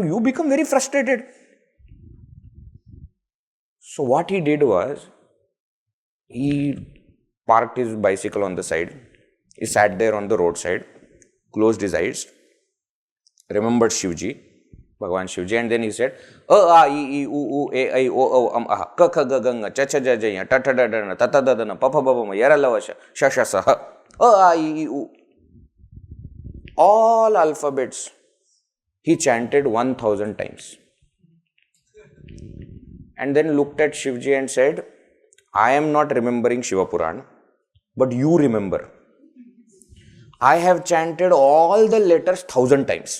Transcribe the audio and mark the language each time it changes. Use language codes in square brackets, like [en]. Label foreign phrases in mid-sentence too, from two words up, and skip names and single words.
[en] You become very frustrated. So what he did was, he parked his bicycle on the side. He sat there on the roadside, closed his eyes, remembered Shivji, Bhagavan Shivji, and then he said, A, A, I, I, U, U, A, I, O, O, Aha, Ka, Kha, Ga, Ganga, Cha, Cha, Ja, Jaya, Ta, Ta, Da, Da, Ta, Ta, Da, Da, Pa, Pa, Ba, Ba, Ma, Yara, Lava, Sha, Sha, Sa, Ha, A, I, I, U. All alphabets he chanted 1000 times. And then looked at Shivji and said, I am not remembering Shiva Purana, but you remember. I have chanted all the letters 1000 times.